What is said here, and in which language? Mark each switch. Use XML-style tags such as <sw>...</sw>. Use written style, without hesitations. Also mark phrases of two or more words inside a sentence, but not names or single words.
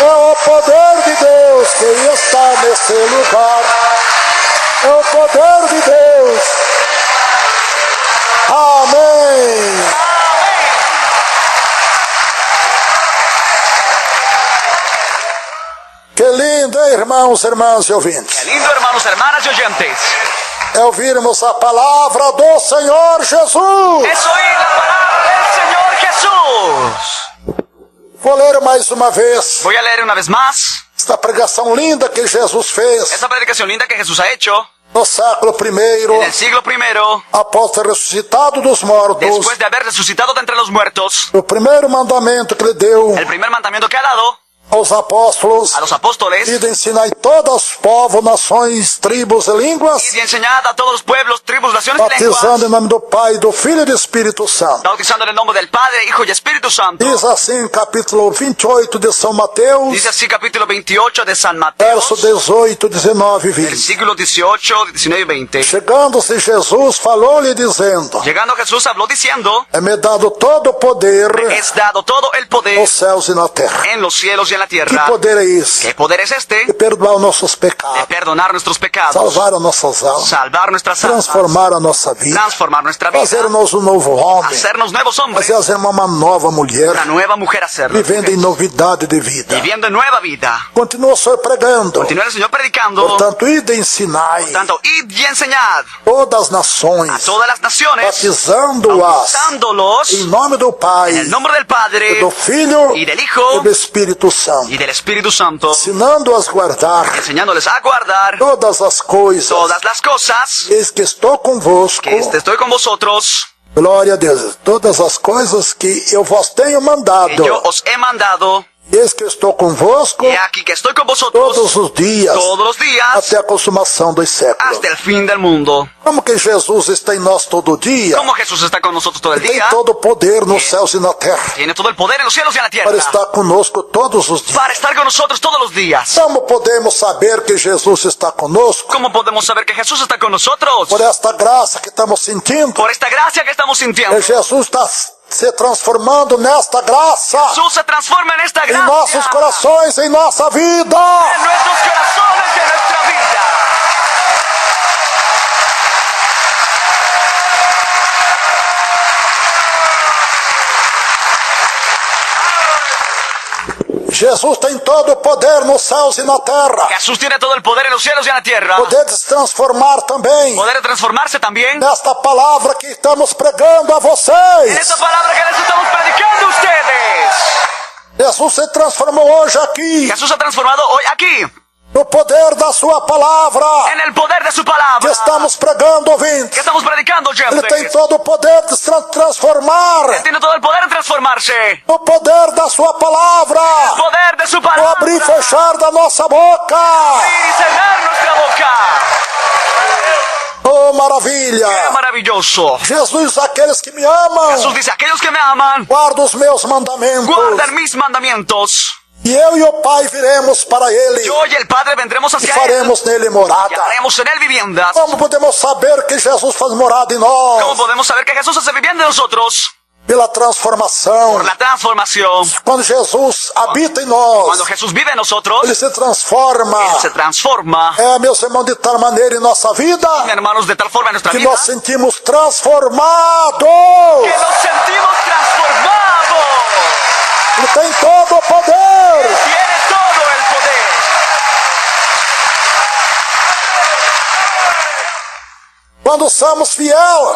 <pt>É o poder de Deus que está nesse lugar. É o poder de Deus. Amém. Que lindo, hein, irmãos, irmãs e ouvintes.</pt> <es>Qué lindo, hermanos, hermanas y oyentes.</es> <pt>É ouvirmos a palavra do Senhor Jesus.</pt> <es>Es oír la palabra del Señor Jesús.</es> <pt>Vou ler mais uma vez</pt> <es>Voy a leer una vez más</es> <pt>esta pregação linda que Jesus fez</pt> <es>esta predicación linda que Jesús ha hecho</es> <pt>no século</pt> <es>en I, el siglo I,</es> <pt>após ter ressuscitado dos mortos.</pt> <es>después de haber resucitado de entre los muertos.</es> <pt>O primeiro mandamento que ele deu</pt> <es>El primer mandamiento que ha dado</es> <pt>aos apóstolos</pt> <es>a los apóstoles:</es> <pt>e de ensinar em todos os povos, nações, tribos e línguas,</pt> <es>y de enseñar a todos los pueblos, tribus, naciones y</es> <pt>batizando</pt> <es>lenguas,</es> <pt>em nome do Pai, do Filho e do Espírito Santo.</pt> <es>bautizando en el nombre del Padre, Hijo y Espíritu Santo.</es> <pt>Diz assim, capítulo 28 de São Mateus,</pt> <es>Dice así capítulo 28 de San Mateo,</es> <pt>verso 18, 19 e 20.</pt> <es>versículos 18, 19 y 20.</es> <pt>Chegando-se Jesus, falou-lhe dizendo:</pt> <es>Llegando Jesús habló diciendo:</es> <pt>é-me dado todo o poder</pt> <es>es dado todo el poder</es> <pt>nos céus e na terra.</pt> <es>en los cielos y en la</es> <pt>Que</pt> <es>tierra.</es> <pt>poder é esse?</pt> <es>¿Qué poder es</es> <pt>De</pt> <es>este?</es> <pt>perdoar os nossos</pt> <es>De</es> <pt>pecados,</pt> <es>perdonar nuestros pecados,</es> <pt>salvar as nossas almas,</pt> <es>salvar nuestras almas,</es> <pt>transformar a nossa vida,</pt> <es>transformar nuestra vida,</es> <pt>fazer-nos um novo homem,</pt> <es>hacernos nuevos hombres,</es> <pt>fazer uma nova mulher,</pt> <es>una nueva mujer hacerlo,</es> <pt>vivendo em novidade de vida.</pt> <es>viviendo en nueva vida.</es> <pt>Continua o Senhor pregando.</pt> <es>Continúa el Señor predicando.</es> <pt>Portanto, ide ensinai</pt> <es>Tanto, id y enseñad</es> <pt>todas as</pt> <es>a</es> <pt>nações,</pt> <es>todas las naciones,</es> <pt>batizando-as</pt> <es>bautizándolos</es> <pt>em nome do Pai,</pt> <es>en el nombre del Padre,</es> <pt>do Filho</pt> <es>y del Hijo,</es> <pt>e do Espírito Santo,</pt> <es>y del Espíritu Santo,</es> <pt>ensinando-as a guardar</pt> <es>enseñándoles a guardar</es> <pt>todas as coisas.</pt> <es>todas las cosas</es> <pt>Eis que estou convosco.</pt> <es>que estoy con vosotros,</es> <pt>Glória a Deus. Todas as coisas que eu vos tenho</pt> <es>que</es> <pt>mandado.</pt> <es>yo os he mandado,</es> <pt>Eis que estou convosco</pt> <es>y aquí que estoy con vosotros</es> <pt>todos os dias,</pt> <es>todos los días,</es> <pt>até a consumação dos séculos.</pt> <es>hasta el fin del mundo.</es> <pt>Como que Jesus está em nós todo dia?</pt> <es>Como Jesús está con nosotros todo el</es> <pt>Tem</pt> <es>día,</es> <pt>todo o poder nos céus e na terra</pt> <es>tiene todo el poder en los cielos y en la</es> <pt>para</pt> <es>tierra,</es> <pt>estar conosco todos os dias.</pt> <es>para estar con nosotros todos los días.</es> <pt>Como podemos saber que Jesus está conosco?</pt> <es>¿Cómo podemos saber que Jesús está con nosotros?</es> <pt>Por esta graça que estamos sentindo.</pt> <es>Por esta gracia que estamos sintiendo.</es> <pt>Jesus está se transformando nesta graça</pt> <es>Jesús se transforma en esta</es> <pt>em</pt> <es>gracia</es> <pt>nossos corações, em nossa vida.</pt> <es>en nuestros corazones y en nuestra vida.</es> <pt>Jesus tem todo o poder nos céus e na terra.</pt> <es>Jesús tiene todo el poder en los cielos y en la tierra.</es> <pt>Poder de se transformar também</pt> <es>Poder de transformarse también</es> <pt>nesta palavra que estamos pregando a</pt> <es>en</es> <pt>vocês.</pt> <es>esta palabra que les estamos predicando a ustedes.</es> <pt>Jesus se transformou hoje aqui</pt> <es>Jesús se ha transformado hoy aquí</es> <pt>no poder da sua palavra</pt> <es>en el poder de su</es> <pt>que</pt> <es>palabra</es> <pt>estamos pregando,</pt> <es>que</es> <pt>ouvintes.</pt> <es>estamos predicando,</es> <pt>Ele tem</pt> <es>oyentes.</es> <pt>todo o poder de se transformar</pt> <es>Él tiene todo el poder de transformarse.</es> <pt>no poder da sua palavra,</pt> <es>Poder de su</es> <pt>no</pt> <es>palabra.</es> <pt>abrir e fechar da nossa boca.</pt> <es>Abrir y cerrar nuestra boca.</es> <pt>Oh, maravilha!</pt> <es>¡Qué maravilloso!</es> <pt>Jesus, aqueles que me amam,</pt> <es>Jesús dice: aquellos que me aman,</es> <pt>guarda os meus mandamentos.</pt> <es>guardan mis mandamientos.</es> <pt>E eu e o Pai viremos para ele</pt> <es>Yo y el Padre vendremos</es> <pt>e</pt> <es>hacia él</es> <pt>faremos nele</pt> <es>y</es> <pt>morada.</pt> <es>haremos en él viviendas.</es> <pt>Como podemos saber que Jesus faz morada em</pt> <es>¿Cómo</es> <pt>nós?</pt> <es>podemos saber que Jesús hace vivienda en nosotros?</es> <pt>Pela transformação.</pt> <es>Por la transformación.</es> <pt>Quando Jesus habita em</pt> <es>Cuando</es> <pt>nós,</pt> <es>Jesús vive en nosotros,</es> <pt>ele se transforma.</pt> <es>Él se transforma.</es> <pt>Meus irmãos, de tal maneira em nossa vida</pt> <es>Hermanos, de tal forma en nuestra</es> <pt>que</pt> <es>vida</es> <pt>nós sentimos transformados.</pt> <es>que nos sentimos transformados.</es> <pt>Ele tem todo o poder.</pt> <es>Tiene todo el poder.</es> <pt>Quando somos fiel,</pt>